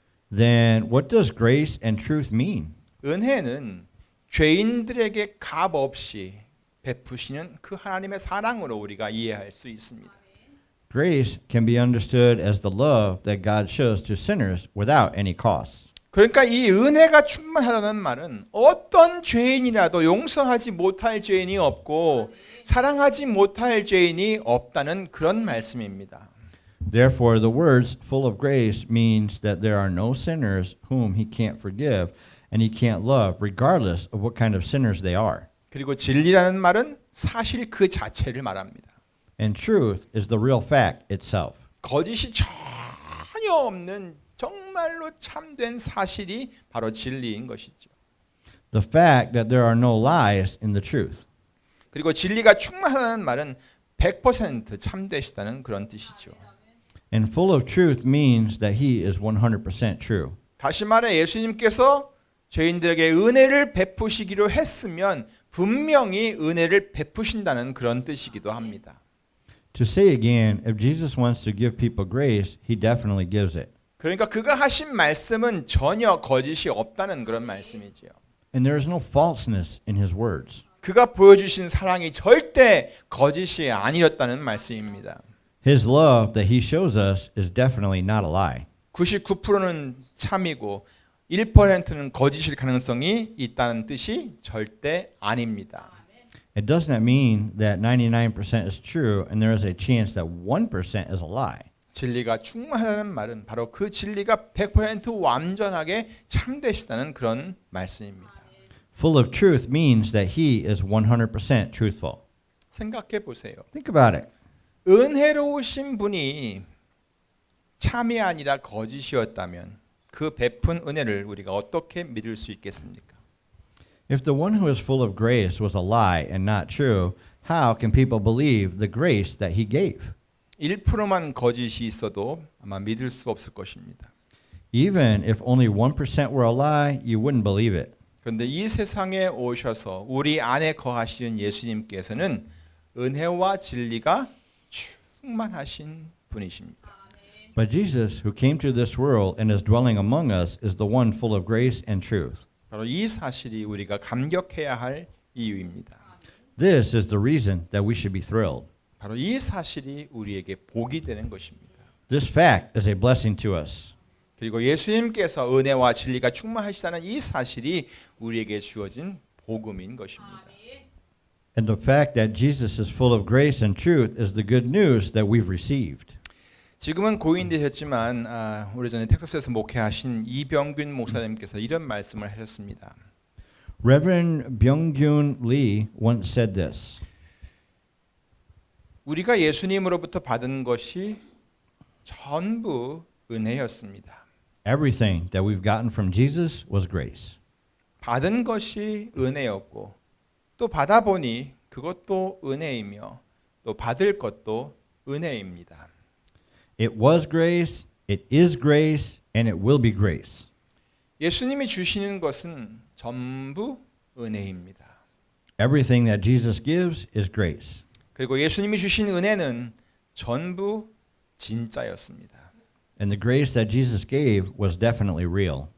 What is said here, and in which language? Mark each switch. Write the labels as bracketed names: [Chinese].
[English] Then what does grace and truth mean? [Korean] 은혜는 죄인들에게 값 없이 베푸시는 그 하나님의 사랑으로 우리가 이해할 수 있습니다. [English] Grace can be understood as the love that God shows to sinners without any cost. [Korean] 그러니까 이 은혜가 충만하다는 말은 어떤 죄인이라도 용서하지 못할 죄인이 없고 사랑하지 못할 죄인이 없다는 그런 말씀입니다. [English] Therefore, the words full of grace means that there are no sinners whom he can't forgive and he can't love, regardless of what kind of sinners they are. [Korean] 그리고 진리라는 말은 사실 그 자체를 말합니다. [English] And truth is the real fact itself. [Korean] 거짓이 전혀 없는 정말로 참된 사실이 바로 진리인 것이죠. [English] The fact that there are no lies in the truth. [Korean] 그리고 진리가 충만하다는 말은 100% 참되시다는 그런 뜻이죠. [English] And full of truth means that he is 100% true. [Korean] 다시 말해 예수님께서 죄인들에게 은혜를 베푸시기로 했으면 분명히 은혜를 베푸신다는 그런 뜻이기도 합니다. [English] To say again, if Jesus wants to give people grace, he definitely gives it. [Korean] 그러니까 그가 하신 말씀은 전혀 거짓이 없다는 그런 말씀이지요. [English] And there is no falseness in his words. [Korean] 그가 보여주신 사랑이 절대 거짓이 아니었다는 말씀입니다. [English] His love that he shows us is definitely not a lie. [Korean] 99%는 참이고 1%는 거짓일 가능성이 있다는 뜻이 절대 아닙니다. [English] It does not mean that 99% is true and there is a chance that 1% is a lie. [Korean] 진리가 충만하다는 말은 바로 그 진리가 100% 완전하게 참되시다는 그런 말씀입니다. [English] Full of truth means that he is 100% truthful. [Korean] 생각해 보세요. [English] Think about it. [Korean] 은혜로우신 분이 참이 아니라 거짓이었다면 그 베푼 은혜를 우리가 어떻게 믿을 수 있겠습니까? [English] If the one who is full of grace was a lie and not true, how can people believe the grace that he gave? [Korean] 1%만 거짓이 있어도 아마 믿을 수 없을 것입니다. [English] Even if only 1% were a lie, you wouldn't believe it. [Korean] 그런데 이 세상에 오셔서 우리 안에 거하시는 예수님께서는 은혜와 진리가 충만하신 분이십니다. [English] But Jesus, who came to this world and is dwelling among us, is the one full of grace and truth. [Korean] 바로 이 사실이 우리가 감격해야 할 이유입니다. [English] This is the reason that we should be thrilled. [Korean] 바로 이 사실이 우리에게 복이 되는 것입니다. [English] This fact is a blessing to us. [Korean] 그리고 예수님께서 은혜와 진리가 충만하시다는 이 사실이 우리에게 주어진 복음인 것입니다. [English] And the fact that Jesus is full of grace and truth is the good news that we've received. [Korean] 지금은 고인되셨지만 오래전에 텍사스에서 목회하신 이병균 목사님께서 이런 말씀을 하셨습니다. [English] Reverend Byung-gyun Lee once said this. [Korean] 우리가 예수님으로부터 받은 것이 전부 은혜였습니다. [English] Everything that we've gotten from Jesus was grace. [Korean] 받은 것이 은혜였고 또 받아보니 그것도 은혜이며 또 받을 것도 은혜입니다. [English] It was grace, it is grace, and it will be grace. [Korean] 예수님이 주시는 것은 전부 은혜입니다. [English] Everything that Jesus gives is grace. [Korean] 그리고 예수님이 주신 은혜는 전부 진짜였습니다. And the grace that Jesus gave was definitely real.